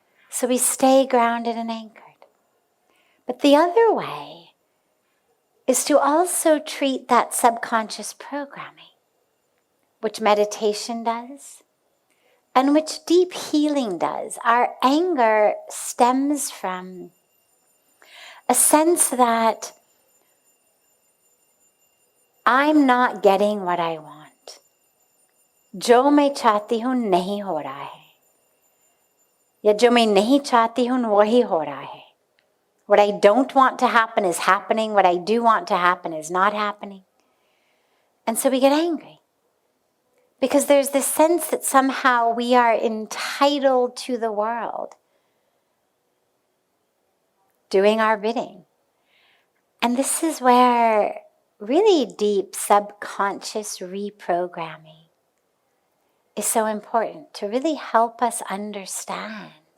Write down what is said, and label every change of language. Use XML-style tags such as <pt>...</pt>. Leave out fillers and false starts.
<en>So we stay grounded and anchored. But the other way is to also treat that subconscious programming, which meditation does, and which deep healing does. Our anger stems from a sense that I'm not getting what I want.</en> <hi>जो मैं चाहती हूँ नहीं हो रहा है या जो मैं नहीं चाहती हूँ वही हो रहा है.</hi> <en>What I don't want to happen is happening. What I do want to happen is not happening. And so we get angry because there's this sense that somehow we are entitled to the world. doing our bidding. And this is where really deep subconscious reprogramming is so important to really help us understand.</en>